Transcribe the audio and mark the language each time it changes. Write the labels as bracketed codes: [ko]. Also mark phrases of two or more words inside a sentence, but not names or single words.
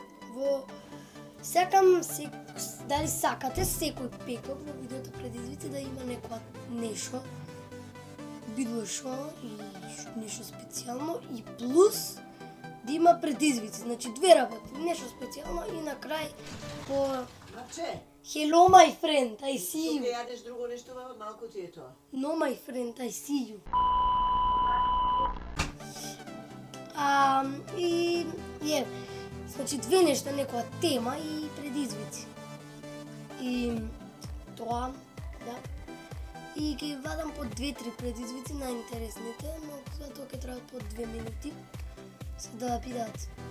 [mk] Сакам дали сакате секој петок во видеото предизвици да има некоја нешто, било шо и нешто специјално и плюс да има предизвици, значи две работи, нешто специјално и на крај по [en] Hello my friend, I see you. [mk] Ќе јадеш друго нешто, баба, малку ти е тоа. [en] No my friend, I see you. [mk] Значи две нешта, некоја тема и предизвици. И тоа, да. И ќе вадам по 2-3 предизвици најинтересните, но за тоа ќе требаат по 2 минути за да бидат.